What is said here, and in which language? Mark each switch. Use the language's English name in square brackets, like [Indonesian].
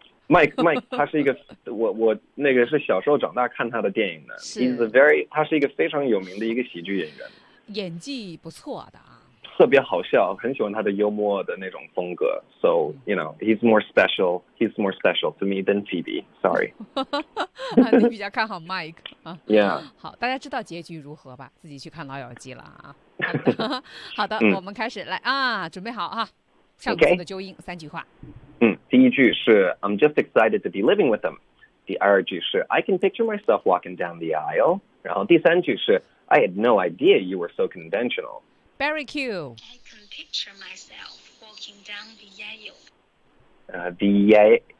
[Chinese] Mike， 他是一个我那个是小时候长大看他的电影的。是 [English] He's a very [Chinese] 他是一个非常有名的一个喜剧演员。演技不错的啊，特别好笑，很喜欢他的幽默的那种风格。 [English] So you know, he's more special to me than Phoebe. Sorry. [Chinese] 你比较看好 Mike 啊 [English] ？Yeah. [Chinese] 好，大家知道结局如何吧？自己去看《老友记》了啊。好的，好的，我们开始来啊，准备好啊，上次的纠音、 [English] okay. [Chinese] 三句话。第一句是 [English] I'm just excited to be living with him。 [Chinese] 第二句是 [English] I can picture myself walking down the aisle。 [Chinese] 然后第三句是 [English] I had no idea you were so conventional。 Barry Q. I can picture myself walking down the aisle.